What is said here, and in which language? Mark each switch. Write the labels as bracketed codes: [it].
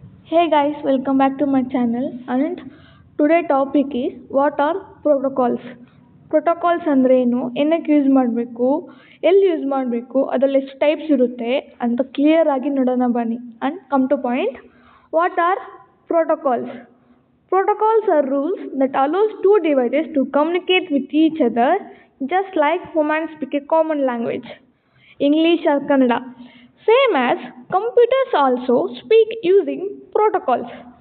[en] Hey guys, welcome back to my channel. And today topic is what are protocols? [kn] Protocols ಅಂದ್ರೆ ಏನು, ಏನಕ್ಕೆ use ಮಾಡಬೇಕು, ಎಲ್ಲಿ use ಮಾಡಬೇಕು, ಅದರಲ್ಲಿ ಎಷ್ಟು ಟೈಪ್ಸ್ ಇರುತ್ತೆ ಅಂತ ಕ್ಲಿಯರ್ ಆಗಿ ನೋಡೋಣ ಬನ್ನಿ. [en] And come to point. What are protocols? Protocols are rules that allows two devices to communicate with each other just like humans speak a common language, English or Kannada. Same as computers also speak using protocols.